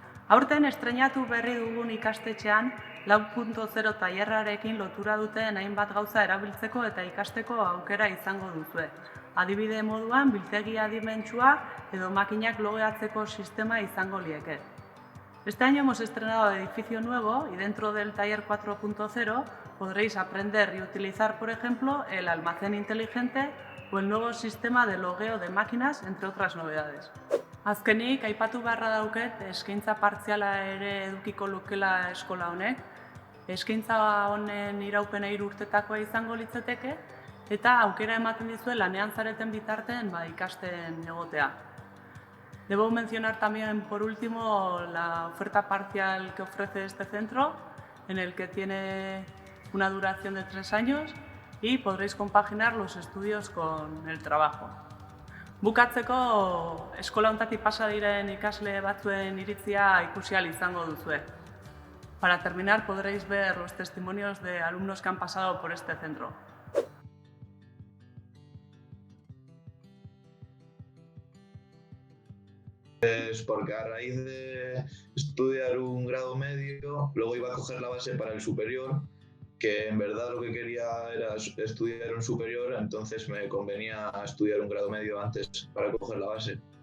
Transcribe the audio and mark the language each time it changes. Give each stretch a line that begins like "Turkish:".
Basque: Aurten estreinatu berri dugun ikastetxean 4.0 tailerrarekin lotura duten hainbat gauza erabiltzeko eta ikasteko aukera izango duzue. Adibide moduan, biltegi adimentsua edo makinak logeatzeko sistema izango lieke.
Spanish: Este año hemos estrenado edificio nuevo y dentro del taller 4.0 podréis aprender y utilizar, por ejemplo, el almacén inteligente o el nuevo sistema de logueo de máquinas, entre otras novedades.
Basque: Azkenik, aipatu beharra dauket, eskaintza partziala ere edukiko lukela eskola honek. Eskaintza honen iraupena 3 urtetakoa izango litzateke eta aukera ematen dizue lanean zareten bitartean ikasten egotea.
Spanish: Debo mencionar también, por último, la oferta parcial que ofrece este centro, en el que tiene una duración de 3 años y podréis compaginar los estudios con el trabajo.
Basque: Bukatzeko, eskola honetatik pasa diren ikasle batzuen iritzia ikusi ahal izango duzue.
Spanish: Para terminar, podréis ver los testimonios de alumnos que han pasado por este centro. Es porque a raíz de estudiar un grado medio, luego iba a coger la base para el superior, que en verdad lo que quería era estudiar un superior, entonces me convenía estudiar un grado medio antes para coger la base.